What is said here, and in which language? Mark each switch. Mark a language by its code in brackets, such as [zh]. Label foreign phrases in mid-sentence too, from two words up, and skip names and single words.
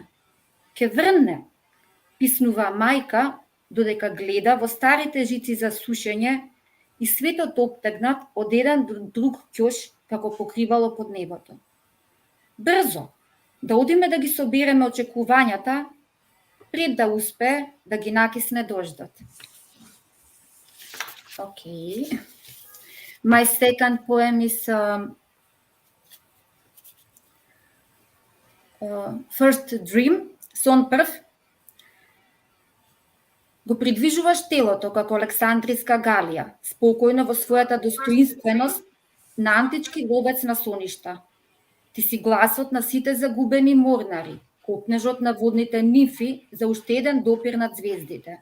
[mk] Ке врне, писнува мајка, додека гледа во старите жици за сушење и светот обтегнат од еден до друг ќош како покривало под небото. Брзо, да одиме да ги собереме очекувањата, пред да успее да ги накисне дождот. [en] Okay. My second poem is First Dream, [mk] сон прв. Го придвижуваш телото како Александриска галија, спокојно во својата достоинственост на антички ловец на соништа. Ти си гласот на сите загубени морнари, копнежот на водните нимфи за уште еден допир над звездите.